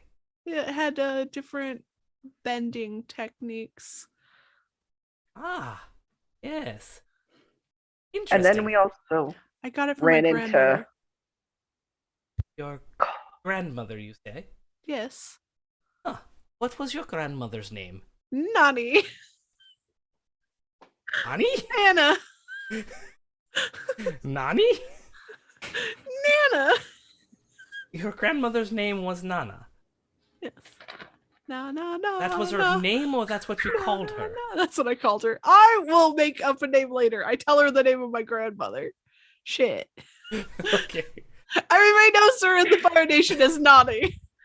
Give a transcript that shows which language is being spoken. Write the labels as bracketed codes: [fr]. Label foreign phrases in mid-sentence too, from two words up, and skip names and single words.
[en] It had different bending techniques. Ah, yes. And Interesting. then we also I got it from ran my into grandmother. Your grandmother, you say? Yes. Huh. What was your grandmother's name? Nani. Nani? Nana. Nani? Nana. Your grandmother's name was Nana. Yes. No. That was her name, or that's what you called her? That's what I called her. I will make up a name later. I tell her the name of my grandmother. Shit. Okay. Everybody knows her in the Fire Nation as Nani.